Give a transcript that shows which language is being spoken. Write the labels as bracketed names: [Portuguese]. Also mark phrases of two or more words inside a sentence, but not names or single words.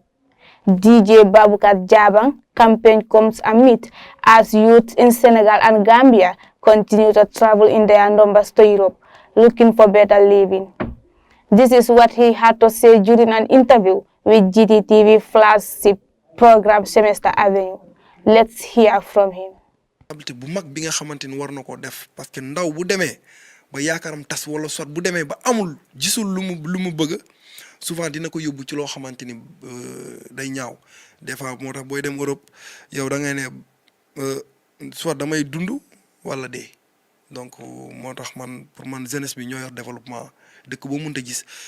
[English] DJ Baboucar Jabang campaign comes amid as youths in Senegal and Gambia continue to travel in their numbers to Europe, looking for better living. This is what he had to say during an interview with Gttv flagship program Semester Avenue. Let's hear from him. [Wolof] bu mag bi nga xamanteni war nako def [French] parce que [Wolof] ndaw bu démé ba yaakaram tass wala sot bu démé ba amul gisul lumu bëgg souvent dina ko yobbu ci lo xamanteni day ñaaw [French] des fois [Wolof] motax boy dem Europe yow da ngay né soit damay dundu wala dé donc motax man pour man jeunesse bi ñoy yor développement dëkk bo mënta gis